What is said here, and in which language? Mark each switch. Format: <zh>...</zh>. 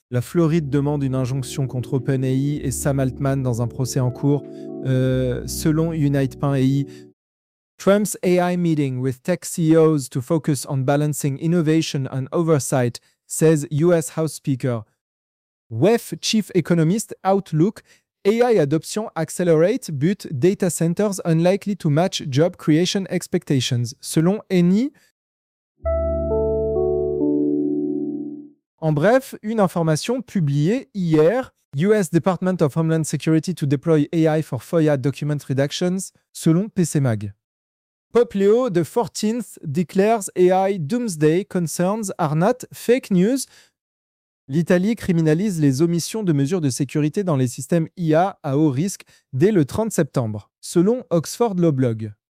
<fr>La Floride demande une injonction contre OpenAI et Sam Altman dans un procès en cours, selon Unite.ai.</fr> <en>Trump's AI meeting with tech CEOs to focus on balancing innovation and oversight, says US House Speaker. WEF Chief Economist Outlook, AI adoption accelerates, but data centers unlikely to match job creation expectations,</en> <fr>selon Eni. En bref, une information publiée hier,</fr> <en>US Department of Homeland Security to deploy AI for FOIA document redactions,</en> <fr>selon PCMag.</fr> <en>Popleo, the 14th, declares AI doomsday concerns are not fake news.</en> <fr>L'Italie criminalise les omissions de mesures de sécurité dans les systèmes IA à haut risque dès le 30 septembre, selon Oxford Law Blog.</fr>